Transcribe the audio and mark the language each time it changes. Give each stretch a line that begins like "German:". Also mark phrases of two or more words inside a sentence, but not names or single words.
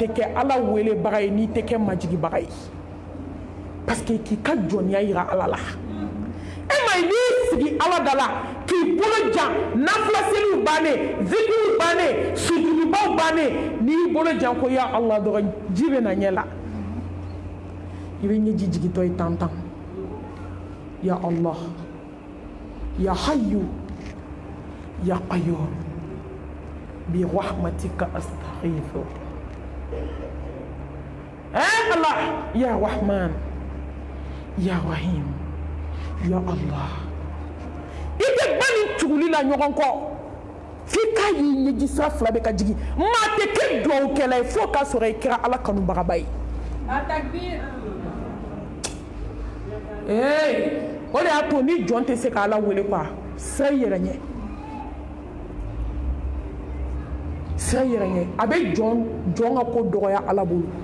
Bambara: tɛ kɛ ala welebaga ye n'i tɛ kɛ majigibaga ye parce que k'i ka jɔnya yira ala la e ma i b'i sigi ala da la k'i bolo jan nafila seliw bannen zikiriw bannen sujudubaw bannen n'i bolo jan ko ya ala dɔrɔn ji bɛ na ɲɛ la i bɛ ɲɛji jigintɔ ye tan tan
Arabic: يا الله يا حي يا قيوم برحمتك أستغيث الله يا رحمن يا رحيم يا الله
Bambara: ite bani tuguli la ɲɔgɔn kɔ f'i ka y'i ɲɛji sira fila bɛ ka jigin maa tɛ kɛ dugawukɛla ye fo k'a sɔrɔ i kɛra ala kanubagaba ye o de y'a to ni jɔn tɛ se ka ala wele quoi sira i yɛrɛ ɲɛ sira i yɛrɛ ɲɛ a bɛ jɔn ka ko dɔgɔya ala bolo